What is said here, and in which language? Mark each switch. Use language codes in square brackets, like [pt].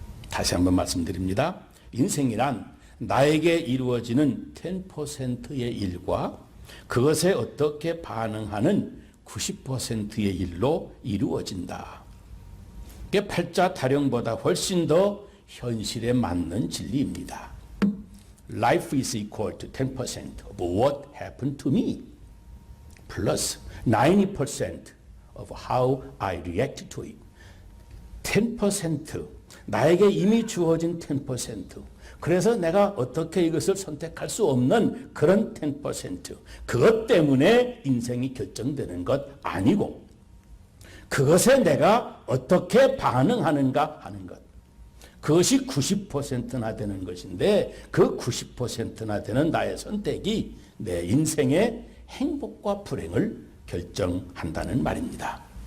[ko] 다시 한번 말씀드립니다. 인생이란 나에게 이루어지는 10%의 일과 그것에 어떻게 반응하는 90%의 일로 이루어진다. 이게 팔자 타령보다 훨씬 더 현실에 맞는 진리입니다. [en] Life is equal to 10% of what happened to me plus 90% of how I react to it. [ko] 10%, 나에게 이미 주어진 10%, 그래서 내가 어떻게 이것을 선택할 수 없는 그런 10%, 그것 때문에 인생이 결정되는 것 아니고 그것에 내가 어떻게 반응하는가 하는 것, 그것이 90%나 되는 것인데 그 90%나 되는 나의 선택이 내 인생의 행복과 불행을 결정한다는 말입니다.